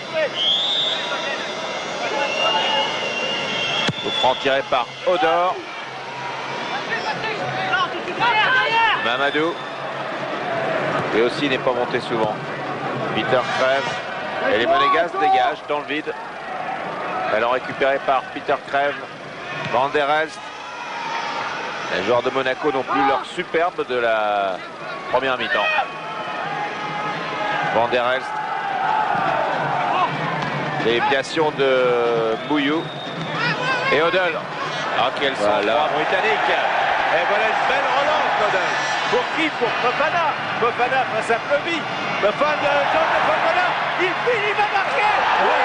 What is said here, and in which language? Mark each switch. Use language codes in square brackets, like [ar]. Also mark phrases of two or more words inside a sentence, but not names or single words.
[fr] Coup franc tiré par Odor. Mamadou. Lui aussi n'est pas monté souvent. Peter Crève. Et les Monégasques dégagent dans le vide. Ballon récupéré par Peter Crève. Van der Elst. Les joueurs de Monaco n'ont plus leur superbe de la première mi-temps. Van der Elst. Déviation de Bouillou. Et Odell. Ah, quel sang-froid britannique. Et voilà une belle relance d'Odell. Pour qui? Pour Fofana. Fofana face à Plevy. Fofana. Il finit, il va marquer. Oui.